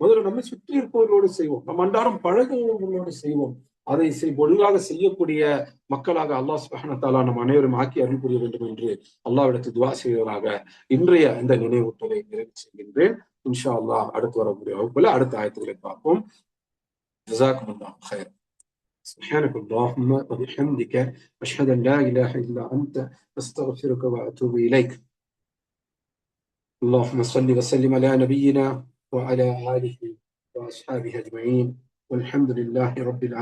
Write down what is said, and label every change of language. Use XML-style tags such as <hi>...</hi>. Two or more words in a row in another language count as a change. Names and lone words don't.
<ta>முதல்ல நம்ம சுற்றி இருப்பவர்களோடு செய்வோம், நம்ம அன்றாடம் பழகுபவர்களோடு செய்வோம். அதை ஒழுங்காக செய்யக்கூடிய மக்களாக அல்லாஹ்</ta> <ar>سبحانه وتعالى</ar> <ta>நம் அனைவரும் ஆக்கி அருள் புரிய வேண்டும் என்று அல்லாஹ்விடத்தில் துஆ செய்வதாக இன்றைய இந்த நினைவூட்டலை நிறைவு செய்கின்றேன்.</ta> <ar>إن شاء الله</ar> <ta>அடுத்து வரக்கூடிய வகுப்புல அடுத்த ஆயத்துக்களை பார்ப்போம்.</ta> <ar>جزاكم الله خير. سبحانك اللهم وبحمدك أشهد أن لا إله إلا أنت أستغفرك وأتوب إليك. اللهم صل وسلم على نبينا وعلى آله وأصحابه أجمعين والحمد لله رب العالمين.</ar>